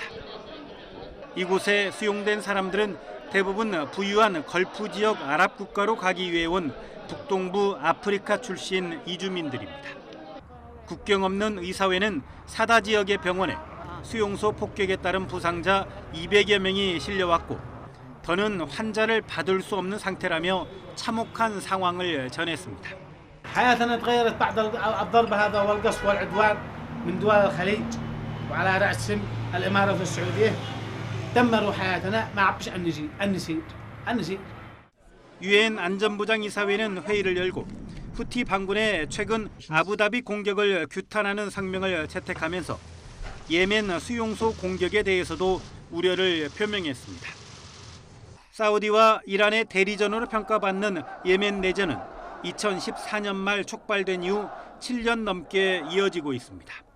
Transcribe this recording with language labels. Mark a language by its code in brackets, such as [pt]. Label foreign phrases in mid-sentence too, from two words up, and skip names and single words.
[ko] 이곳에 수용된 사람들은 대부분 부유한 걸프 지역 아랍 국가로 가기 위해 온 북동부 아프리카 출신 이주민들입니다. 국경 없는 의사회는 사다 지역의 병원에 수용소 폭격에 따른 부상자 200여 명이 실려왔고 더는 환자를 받을 수 없는 상태라며 참혹한 상황을 전했습니다. [ar] حياتنا تغيرت بعد الضرب هذا والقصف والعدوان من دول الخليج وعلى رأسهم الإمارة السعودية دمروا حياتنا ما عبش النسيج. [ko] 유엔 안전보장이사회는 회의를 열고 후티 반군의 최근 아부다비 공격을 규탄하는 성명을 채택하면서 예멘 수용소 공격에 대해서도 우려를 표명했습니다. 사우디와 이란의 대리전으로 평가받는 예멘 내전은 2014년 말 촉발된 이후 7년 넘게 이어지고 있습니다.